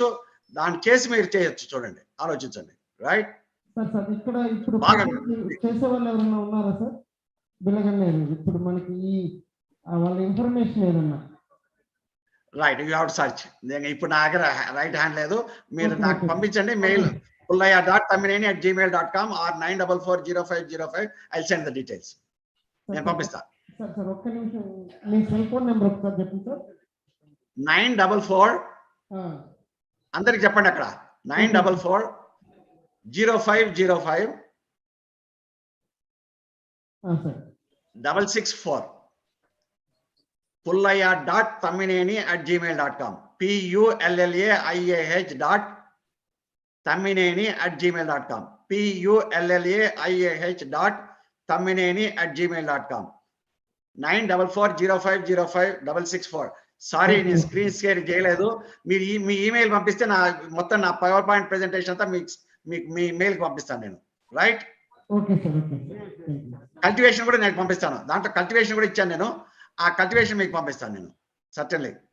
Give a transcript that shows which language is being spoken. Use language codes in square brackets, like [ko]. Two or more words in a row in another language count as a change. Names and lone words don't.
[te] దాన్ని చేసి మీరు చేయొచ్చు. చూడండి, ఆలోచించండి. రైట్ సార్ ఇక్కడ ఇప్పుడు బాగా చేసే వాళ్ళు ఎవరైనా ఉన్నారా సార్ బిళ్ళగన్నేరు? ఇప్పుడు మనకి వాళ్ళ ఇన్ఫర్మేషన్ ఏదన్నా. [en] Right, you have to search. [te] ఇప్పుడు నా దగ్గర [en] right hand [te] లేదు. మీరు నాకు పంపించండి మెయిల్ pullaya.tamineni@gmail.com or 9440505. [en] I'll send the details. [te] నేను పంపిస్తా. సార్ ఒక్క నిమిషం, మీ [en] cell phone number [te] ఒకసారి చెప్పండి సార్. 944 అందరికి చెప్పండి అక్కడ. 9440505 664. pullaya.tamineni@gmail.com. pullaiah.tamineni@gmail.com. pullaiah.tamineni@gmail.com. 9440505 సారీ, నేను [en] screen share [te] చేయలేదు. మీరు మీ ఈమెయిల్ పంపిస్తే నా మొత్తం నా [en] PowerPoint presentation [te] అంతా మీ మెయిల్ పంపిస్తాను నేను. రైట్, కల్టివేషన్ కూడా నేను పంపిస్తాను. దాంట్లో కల్టివేషన్ కూడా ఇచ్చాను నేను. ఆ కల్టివేషన్ మీకు పంపిస్తాను నేను, సర్టన్లీ.